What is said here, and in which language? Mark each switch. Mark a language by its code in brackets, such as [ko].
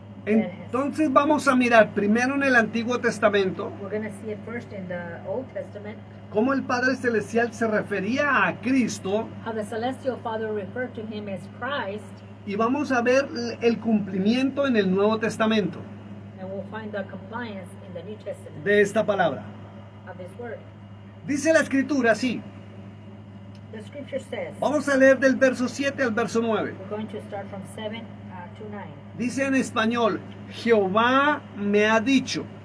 [es] Entonces vamos a mirar primero en el Antiguo Testamento [en] We're going to see it first in the Old Testament, [es] cómo el Padre Celestial se refería a Cristo, [en] how the celestial Father referred to him as Christ, [es] y vamos a ver el cumplimiento en el Nuevo Testamento [en] and we'll find the compliance in the New Testament [es] de esta palabra. [en] of his word. [es] Dice la Escritura así. [en] The scripture says, [es] Vamos a leer del verso 7 al verso 9. [en] we're going to start from 7 to 9. [es] Dice en español, Jehová me ha dicho,